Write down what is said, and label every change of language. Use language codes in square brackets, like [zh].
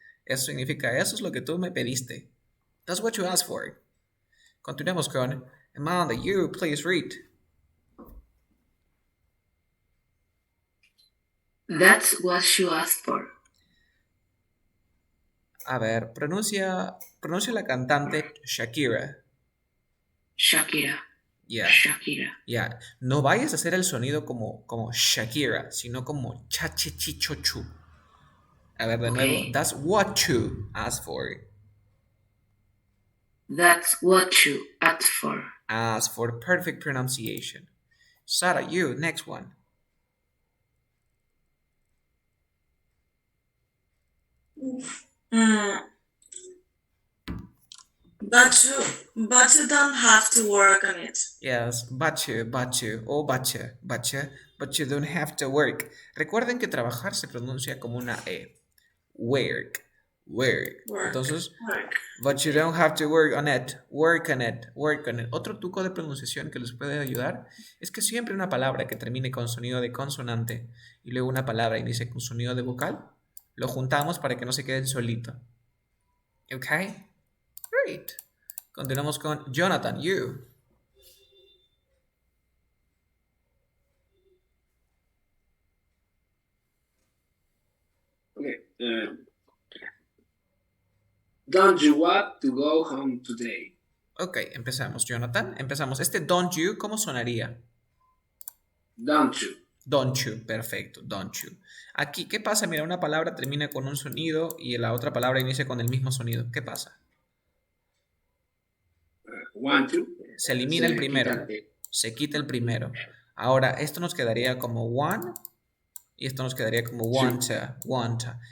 [es] Eso significa, eso es lo que tú me pediste. [en] That's what you asked for. [es] Continuemos con [en] Amanda, you please read. That's what you asked for. [es] A ver, pronuncia la cantante Shakira. Shakira. Yeah, Shakira. yeah. No vayas a hacer el sonido como Shakira, sino como chachichichochu. A ver, de nuevo. Ok. [en] That's what you asked for. That's what you asked for. Ask for perfect pronunciation. Sarah, you, next one. But you don't have to work on it. Yes, but you, o but you don't have to work. [es] Recuerden que trabajar se pronuncia como una E. Work. Entonces, [en] Work. but you don't have to work on it. Work on it. [es] Otro truco de pronunciación que les puede ayudar es que siempre una palabra que termine con sonido de consonante y luego una palabra inicie con sonido de vocal, lo juntamos para que no se queden solito. ¿Ok? [en] Great. [es] Continuamos con Jonathan, you. Okay. [en] Don't you want to go home today? [es] Ok, empezamos, Jonathan. Empezamos. Este don't you, ¿cómo sonaría? [en] Don't you? Don't you, perfecto, don't you. [es] Aquí, ¿qué pasa? Mira, una palabra termina con un sonido y la otra palabra inicia con el mismo sonido. ¿Qué pasa? [en] Want to. [es] Se elimina el primero. quita el- Se quita el primero. Ahora, esto nos quedaría como one y esto nos quedaría como wanta.